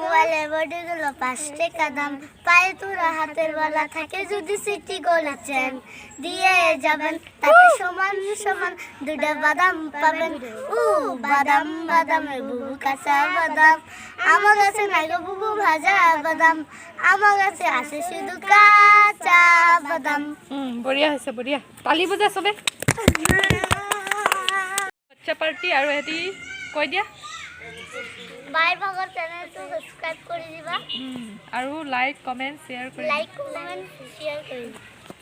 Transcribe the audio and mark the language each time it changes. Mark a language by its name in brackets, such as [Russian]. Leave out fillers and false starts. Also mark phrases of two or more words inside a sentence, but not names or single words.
[Bangla] মোবাইলের বডিগুলো 5 টাকা দাম পায়ে তোরা হাতের বালা থাকে যদি সিটি গোল্ড চেন দিয়ে যাবেন তাতে সমান সমান দুটা বাদাম পাবেন বাদাম বাদামের বুবু কাঁচা বাদাম আমার কাছে নাই গো বুবু ভাজা বাদাম আমার কাছে আছে শুধু কাঁচা বাদাম [Assamese] বঢ়িয়া হৈছে বঢ়িয়া তালি বজা চবে বাচ্চা পাৰ্টি আৰু এটি কৈ দিয়া বাই ভাগৰ চেনেলটো সাবস্ক্ৰাইব কৰি দিবা আৰু [English] like comment share [Assamese] কৰি [English] like comment share [Assamese] কৰি